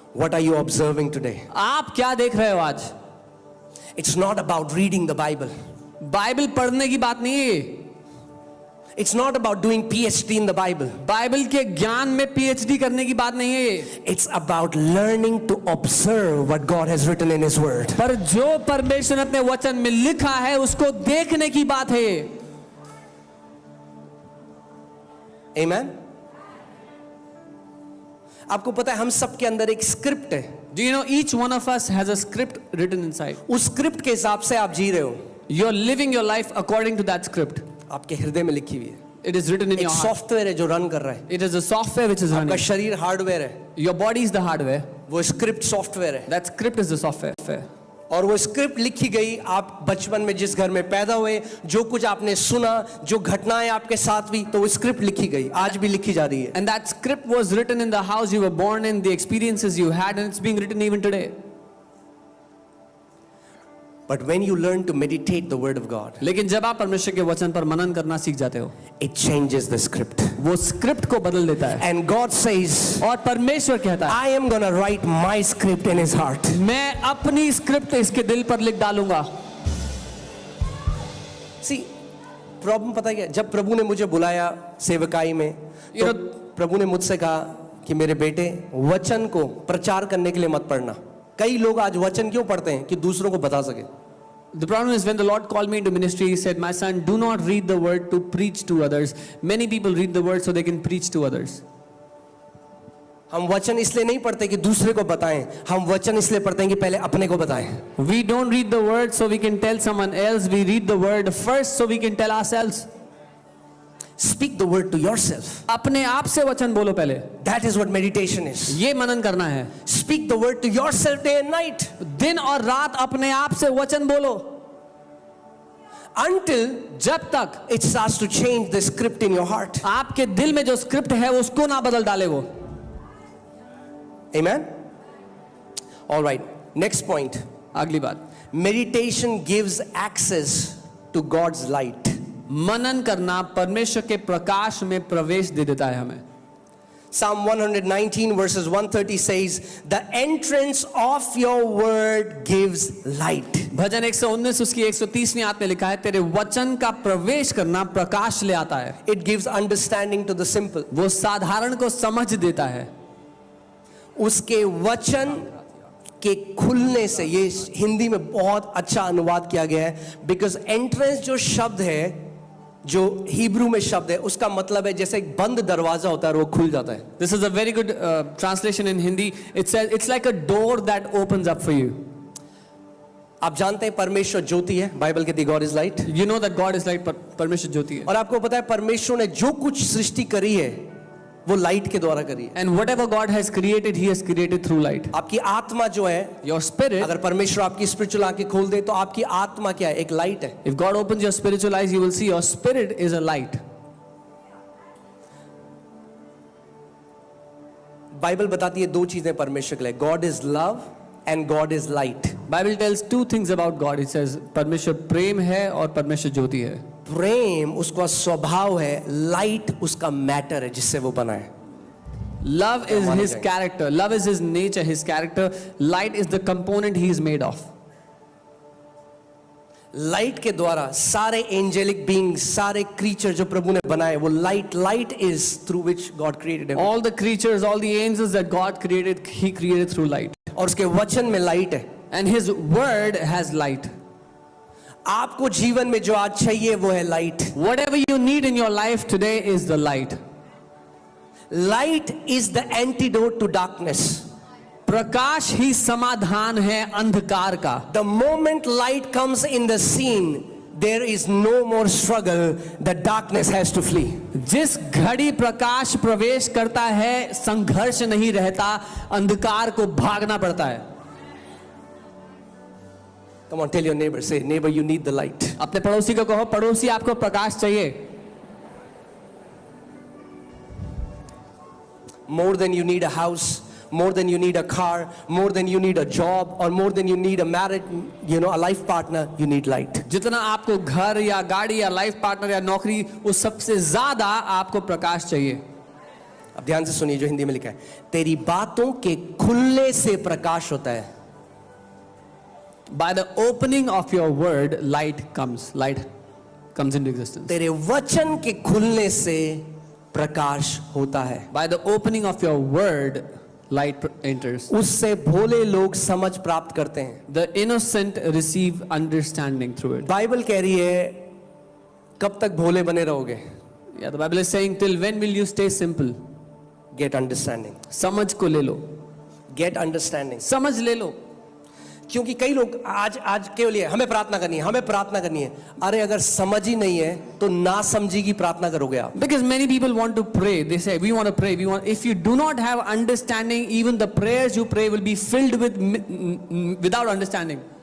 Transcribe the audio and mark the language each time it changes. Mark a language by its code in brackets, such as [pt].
[en] What are you observing today? [hi] आप क्या देख रहे हो आज? [en] It's not about reading the Bible. [hi] Bible पढ़ने की बात नहीं है। [en] It's not about doing PhD in the Bible. [hi] Bible के ज्ञान में PhD करने की बात नहीं है। [en] It's about learning to observe what God has written in His Word. [hi] पर जो परमेश्वर ने अपने वचन में लिखा है उसको देखने की बात है। [en] Amen. [hi] आपको पता है हम सब के अंदर एक स्क्रिप्ट है। [en] Do you know each one of us has a script written inside? [hi] उस स्क्रिप्ट के हिसाब से आप जी रहे हो। [en] You're living your life according to that script. [hi] आपके हृदय में लिखी हुई है। [en] It is written in [hi] एक [en] your heart. [hi] सॉफ्टवेयर है जो रन कर रहा है। [en] It is a software which is [hi] आपका [en] running. [hi] शरीर हार्डवेयर है, [en] Your body is the hardware. [hi] वो स्क्रिप्ट सॉफ्टवेयर है। [en] That script is the software. [hi] और वो स्क्रिप्ट लिखी गई, आप बचपन में जिस घर में पैदा हुए, जो कुछ आपने सुना, जो घटनाएं आपके साथ हुई, तो वो स्क्रिप्ट लिखी गई, आज भी लिखी जा रही है। [en] And that script was written in the house you were born in, the experiences you had, and it's being written even today. But when you learn to meditate the word of God, [hi] लेकिन जब आप परमेश्वर के वचन पर मनन करना सीख जाते हो, [en] it changes the script. [hi] वो स्क्रिप्ट को बदल देता है। [en] And God says, [hi] और परमेश्वर कहता है, [en] I am gonna write my script in his heart. [hi] मैं अपनी स्क्रिप्ट इसके दिल पर लिख डालूंगा। सी प्रॉब्लम पता है क्या, जब प्रभु ने मुझे बुलाया सेवकाई में, तो प्रभु ने मुझसे कहा कि मेरे बेटे वचन को प्रचार करने के लिए मत पढ़ना। कई लोग आज वचन क्यों पढ़ते हैं? कि दूसरों को बता सके। [en] The problem is when the Lord called me into ministry, He said, "My son, do not read the word to preach to others." Many people read the word so they can preach to others. [hi] हम वचन इसलिए नहीं पढ़ते कि दूसरे को बताएं, हम वचन इसलिए पढ़ते हैं कि पहले अपने को बताएं। [en] We don't read the word so we can tell someone else. We read the word first so we can tell ourselves. Speak the word to yourself. [hi] अपने आप से वचन बोलो पहले। [en] That is what meditation is. [hi] ये मनन करना है। [en] Speak the word to yourself day and night. [hi] दिन और रात अपने आप से वचन बोलो। [en] Until [hi] जब तक [en] it starts to change the script in your heart. [hi] आपके दिल में जो स्क्रिप्ट है उसको ना बदल डाले वो। [en] Amen. All right. Next point. [hi] अगली बात, [en] Meditation gives access to God's light. [hi] मनन करना परमेश्वर के प्रकाश में प्रवेश दे देता है हमें। [en] Psalm 119 verses 130 says, "The entrance of your word gives light." [hi] भजन 119 उसकी 130वीं आयत में लिखा है, तेरे वचन का प्रवेश करना प्रकाश ले आता है। [en] It gives understanding to the simple. [hi] वो साधारण को समझ देता है। उसके वचन के खुलने से, ये हिंदी में बहुत अच्छा अनुवाद किया गया है, बिकॉज एंट्रेंस जो शब्द है, जो हिब्रू में शब्द है, उसका मतलब है जैसे एक बंद दरवाजा होता है और वो खुल जाता है। [en] This is a very good translation in Hindi. It says it's like a door that opens up for you. [hi] आप जानते हैं परमेश्वर ज्योति है, बाइबल कहती है [en] God is light. You know that God is light, [hi] परमेश्वर ज्योति है। और आपको पता है परमेश्वर ने जो कुछ सृष्टि करी है वो लाइट के द्वारा करी है। [en] And whatever God has created, He has created through light. [hi] आपकी आत्मा जो है, [en] Your spirit, [hi] अगर परमेश्वर आपकी स्पिरिचुअल आंखें खोल दे तो आपकी आत्मा क्या है? एक लाइट है। [en] if God opens your spiritual eyes, you will see your spirit is a light. [hi] Bible बताती है दो चीजें परमेश्वर के लिए, [en] God is love and God is light. Bible tells two things about God. It says [hi] परमेश्वर प्रेम है और परमेश्वर ज्योति है। प्रेम उसका स्वभाव है, लाइट उसका मैटर है जिससे वो बना है। [en] Love is His character. Love is His nature, His character. Light is the component He is made of. [hi] Light के द्वारा सारे एंजेलिक बीइंग्स, सारे क्रीचर जो प्रभु ने बनाए, वो [en] Light is through which God created. All the creatures, all the angels that God created, He created through light. [hi] और उसके वचन में लाइट है। [en] And His word has light. [hi] आपको जीवन में जो आज चाहिए वो है light. [en] Whatever you need in your life today is the light. Light is the antidote to darkness. [hi] प्रकाश ही समाधान है अंधकार का। [en] The moment light comes in the scene, there is no more struggle, the darkness has to flee. [hi] जिस घड़ी प्रकाश प्रवेश करता है संघर्ष नहीं रहता, अंधकार को भागना पड़ता है। [en] Come on, tell your neighbor, say, neighbor, you need the light. [hi] अपने पड़ोसी को कहो, पड़ोसी आपको प्रकाश चाहिए। [en] More than you need a house, more than you need a car, more than you need a job, or more than you need a marriage, a life partner, you need light. [hi] जितना आपको घर या गाड़ी या life partner या नौकरी, उस सबसे ज्यादा आपको प्रकाश चाहिए। अब ध्यान से सुनिए जो हिंदी में लिखा है, तेरी बातों के खुलने से प्रकाश होता है। [en] By the opening of your word, light comes into existence. [hi] तेरे वचन के खुलने से प्रकाश होता है। [en] By the opening of your word, light enters. [hi] उससे भोले लोग समझ प्राप्त करते हैं। [en] The innocent receive understanding through it. [hi] Bible कह रही है कब तक भोले बने रहोगे? [en] Yeah, the Bible is saying, till when will you stay simple? Get understanding. [hi] समझ को ले लो। [en] Get understanding. [hi] समझ ले लो। क्योंकि कई लोग आज केवल ये हमें प्रार्थना करनी है। अरे अगर समझ ही नहीं है तो ना समझी की प्रार्थना करोगे आप। [en] Because many people want to pray. They say, we want to pray. If you do not have understanding, even the prayers you pray will be filled without understanding.